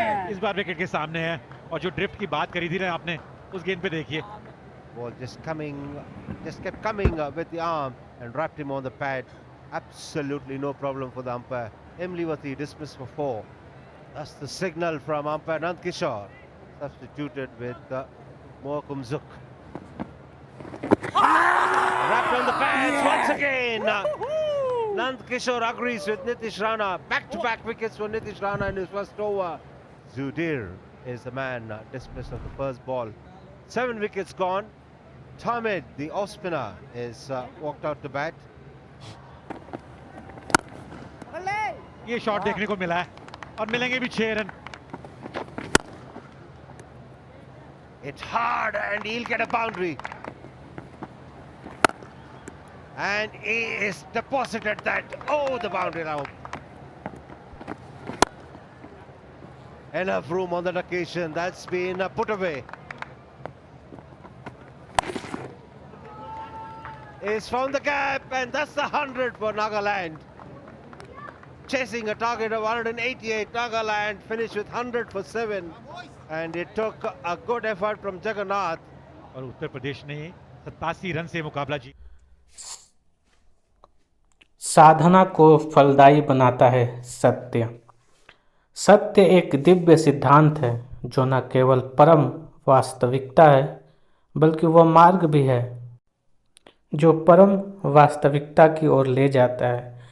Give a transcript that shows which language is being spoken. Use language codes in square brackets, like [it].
[hi] इस बार विकेट के सामने है, और जो ड्रिफ्ट की बात करी थी ना आपने, उस गेंद पे देखिए. [en] Ball just kept coming with the arm. and wrapped him on the pad. Absolutely no problem for the umpire. Imliwati dismissed for 4. That's the signal from umpire Nand Kishore, substituted with Mohakum Zuk. Wrapped on the pads once again. Nand Kishore agrees with Nitish Rana. Back-to-back wickets for Nitish Rana in his first over. Zudir is the man dismissed of the first ball. 7 wickets gone. Tamid, the off-spinner, is walked out to bat. [hi] ये shot देखने को मिला है और मिलेंगे भी 6 run. [en] It's hard and he'll get a boundary. And he is deposited that. Oh, the boundary now. Enough room on that occasion. That's been put away. He's found the gap, and that's the 100 for Nagaland. Chasing a target of 188, Nagaland finished with 100 for 7. And it took a good effort from Jagannath. [hi] और उत्तर प्रदेश ने 87 run से मुकाबला जीता. साधना को फलदायी बनाता है सत्य. सत्य एक दिव्य सिद्धांत है जो न केवल परम वास्तविकता है बल्कि वह मार्ग भी है जो परम वास्तविकता की ओर ले जाता है.